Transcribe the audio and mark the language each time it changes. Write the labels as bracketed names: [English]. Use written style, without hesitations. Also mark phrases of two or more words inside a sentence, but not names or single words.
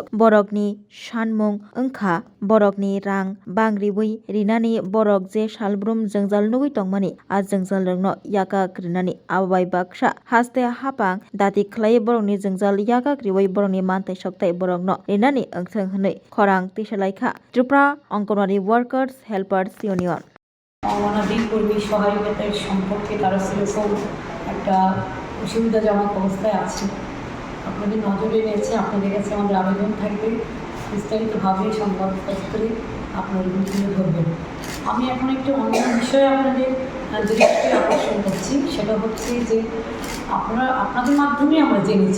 [Kok Borok] बरकनि सानमुं ओंखा बरकनि रां बांग्रिबुइ रिनानि बरक जे सालब्रुम जोंजाल नुगै तंमानि आ जोंजाल रोंनो याकाक रिनानि आबाय बाक्सा हास्ते हापां दाति खालाय बरकनि जोंजाल याकाक रिवै बरकनि मानथाय सकथाय बरकनो रिनानि ओंथों हनै खरां दैसालाइखा त्रिपुरा अंगनवाड़ी वर्कर्स हेल्पार्स यूनियन [Bangla] অনাদি কর্মী সহায়তার সম্পর্কে তারা সেরকম একটা অসুবিধাজনক অবস্থায় আছে। আপনাদের নজরে এনেছে, আপনাদের কাছে আমাদের আবেদন থাকবে বিস্তারিতভাবে সংবাদপত্রে আপনারা তুলে ধরবেন। আমি এখন একটু অন্য বিষয়ে আপনাদের দৃষ্টি আকর্ষণ করছি, সেটা হচ্ছে যে আপনাদের মাধ্যমে আমরা জেনেছি।